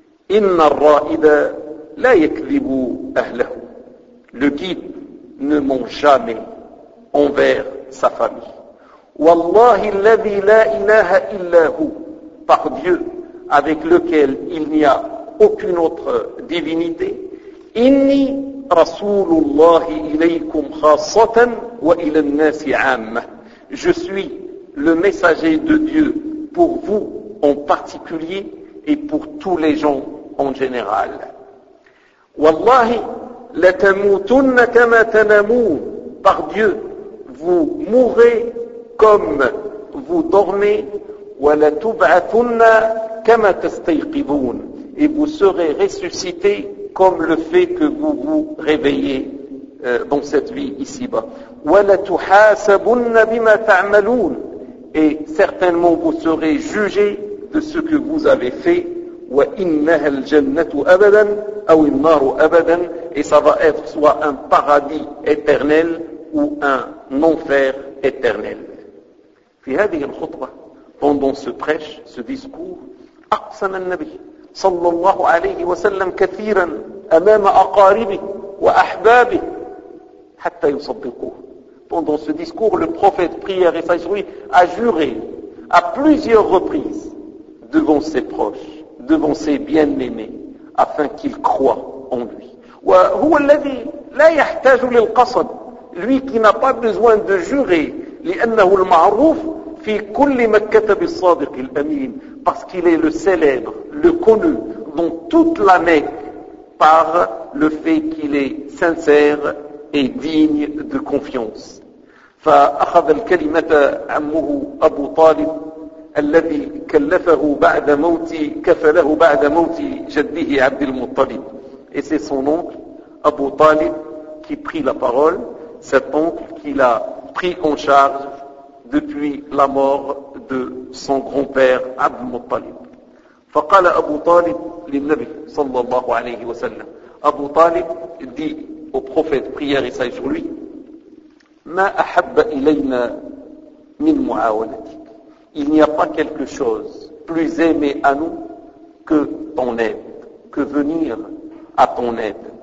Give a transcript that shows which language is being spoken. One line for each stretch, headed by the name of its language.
Arabic: إن الرائد لا يكذب أهله,
French: le guide ne ment jamais envers sa famille.
Arabic: والله الذي لا إله إلا هو,
French: par Dieu avec lequel il n'y a aucune autre divinité.
Arabic: إني رسول الله إليكم خاصة وإلى الناس عامة.
French: Je suis le messager de Dieu pour vous en particulier et pour tous les gens en général.
Arabic: والله لتموتن كما تنامون,
French: par Dieu vous mourrez comme vous dormez,
Arabic: ولتبعثن كما تستيقظون,
French: et vous serez ressuscité comme le fait que vous vous réveillez dans cette vie ici-bas.
Arabic: ولتحاسبن بما تعملون,
French: et certainement vous serez jugé de ce que vous avez fait.
Arabic: وإنها الجنة أبدا أو النار أبدا,
French: et ça va être soit un paradis éternel ou un enfer éternel.
Arabic: في هذه الخطبة,
French: pendant ce prêche, ce discours,
Arabic: أقسم النبي صلى الله عليه وسلم كثيرا أمام أقاربه وأحبابه حتى يصدقوه.
French: Pendant ce discours, le prophète prière et sagesse lui a juré à plusieurs reprises devant ses proches, devant ses bien-aimés, afin qu'ils croient en lui.
Arabic: وهو الذي لا يحتاج للقصد,
French: lui qui n'a pas besoin de jurer,
Arabic: لأنه المعروف في كل مكة بالصادق الأمين,
French: parce qu'il est le célèbre, le connu dans toute la Mecque par le fait qu'il est sincère et digne de confiance.
Arabic: فأخذ الكلمة عمه أبو طالب الذي كلفه بعد موتي كفله بعد موتي جده عبد المطلب.
French: Et c'est son oncle Abu Talib qui prit la parole, cet oncle qui l'a pris en charge depuis la mort de son grand-père عبد المطلب.
Arabic: فقال أبو طالب للنبي صلى الله عليه وسلم,
French: أبو طالب dit au prophète prière et sagesse sur lui,
Arabic: ما أحب إلينا من معاونتك,
French: il n'y a pas quelque chose plus aimé à nous que ton aide, que venir à ton aide.